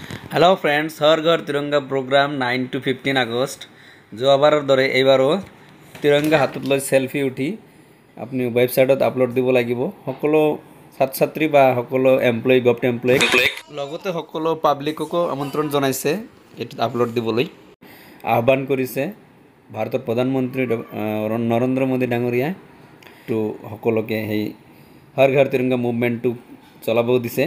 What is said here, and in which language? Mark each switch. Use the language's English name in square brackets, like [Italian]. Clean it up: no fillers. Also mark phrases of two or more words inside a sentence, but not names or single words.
[English] Hello friends, [Assamese] हर घर तिरंगा प्रोग्राम 9 to 15 আগস্ট যোৱাবাৰৰ দৰে এইবাৰো তিৰংগা হাতত লৈ সেলফি উঠি আপুনি ৱেবছাইটত আপলোড দিব লাগিব। সকলো ছাত্ৰ ছাত্ৰী বা সকলো [English] employee government [Assamese] এমপ্লয়িক লগতে সকলো পাব্লিককো আমন্ত্ৰণ জনাইছে এটো আপলোড দিবলৈ আহ্বান কৰিছে ভাৰতৰ প্ৰধানমন্ত্ৰী নৰেন্দ্ৰ মোদী ডাঙৰীয়া তো সকলোকে সেই হৰ ঘৰ তিৰংগা মুভমেণ্টটো চলাব দিছে।